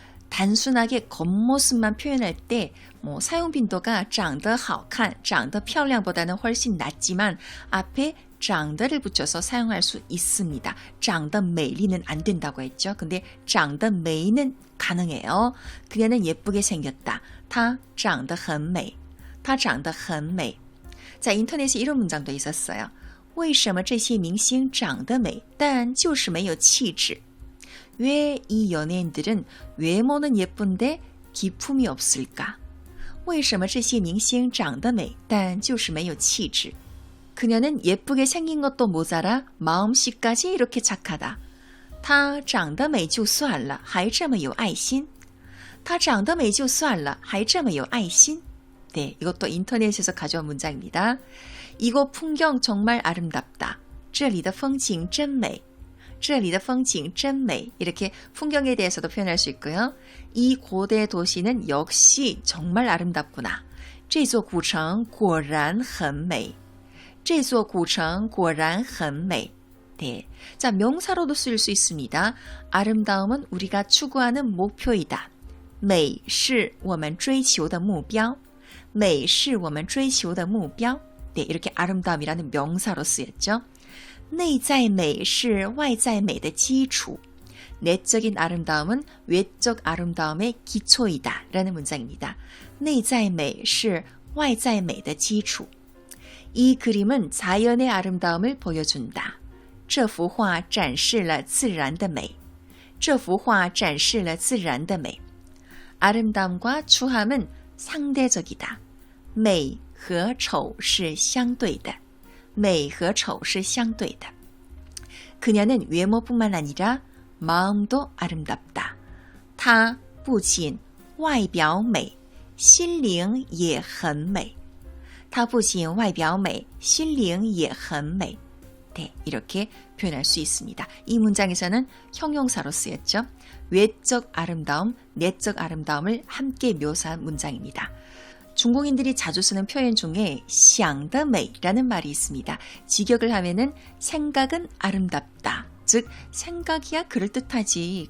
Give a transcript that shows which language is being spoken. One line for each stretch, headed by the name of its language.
Korean: 단순하게 겉모습만 표현할 때 사용 빈도가 长得好看, 长得漂亮보다는 훨씬 낮지만 앞에 长得를 붙여서 사용할 수 있습니다. 长得美丽는 안 된다고 했죠. 근데 长得美는 가능해요. 그녀는 예쁘게 생겼다.
Chinese: 她长得很美. 她长得很美.
Korean: 자, 인터넷에 이런 문장도 있었어요.
Chinese: 为什么这些明星长得美, 但就是没有气质?
Korean: 왜 이 연예인들은 외모는 예쁜데 기품이 없을까?
Chinese: 为什么这些明星长得美, 但就是没有气质?
Korean: 그녀는 예쁘게 생긴 것도 모자라 마음씨까지 이렇게 착하다.
Chinese: 她长得美就算了,还这么有爱心. 她长得美就算了,还这么有爱心.
Korean: 네, 이것도 인터넷에서 가져온 문장입니다. 이곳 풍경 정말 아름답다.
Chinese: 这里的风景真美.这里的风景真美.
Korean: 이렇게 풍경에 대해서도 표현할 수 있고요. 이 고대 도시는 역시 정말 아름답구나.
Chinese: 这座古城果然很美.这座古城果然很美.네.
Korean: 자, 명사로도 쓸 수 있습니다. 아름다움은 우리가 추구하는 목표이다.
Chinese: 美是我们追求的目标.美是我们追求的目标.
Korean: 네, 이렇게 아름다움이라는 명사로 쓰였죠.
Chinese: 内在美是外在美的基础.
Korean: 내적인 아름다움은 외적 아름다움의 기초이다 라는 문장입니다.
Chinese: 内在美是外在美的基础.
Korean: 이 그림은 자연의 아름다움을 보여준다.
Chinese: 这幅画展示了自然的美. 这幅画展示了自然的美.
Korean: 아름다움과 추함은 상대적이다.
Chinese: 美和丑是相对的.美和丑是相对的.
Korean: 그녀는 외모뿐만 아니라 마음도 아름답다.
Chinese: 她不仅外表美, 心灵也很美. 她不仅外表美, 心灵也很美.
Korean: 네, 이렇게 표현할 수 있습니다. 이 문장에서는 형용사로 쓰였죠. 외적 아름다움, 내적 아름다움을 함께 묘사한 문장입니다. 중국인들이 자주 쓰는 표현 중에 想得美라는 말이 있습니다. 직역을 하면은 생각은 아름답다. 즉 생각이야 그럴듯하지.